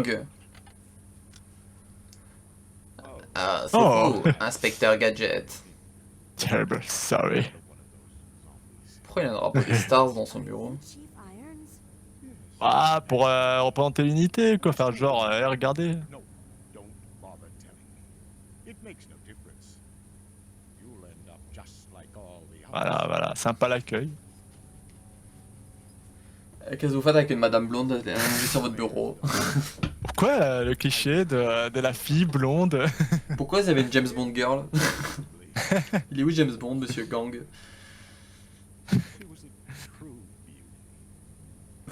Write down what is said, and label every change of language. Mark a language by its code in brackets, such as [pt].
[en] Gang. [fr] Ah, c'est Oh. vous, Inspecteur Gadget. [en] Terrible, sorry. [fr] Pourquoi il y a un drapeau des Stars dans son bureau? [en] Chief Irons? [fr] Ah, pour représenter l'unité, quoi. Faire genre, regardez. [en] No, don't bother telling me. It makes no difference. You'll end up just like all the others. [fr] Voilà, sympa l'accueil. Qu'est-ce que vous faites avec une madame blonde allongée sur votre bureau? Pourquoi le cliché de la fille blonde? Pourquoi vous avez une James Bond girl? Il est où James Bond, monsieur Gang? [en] She was a true beauty.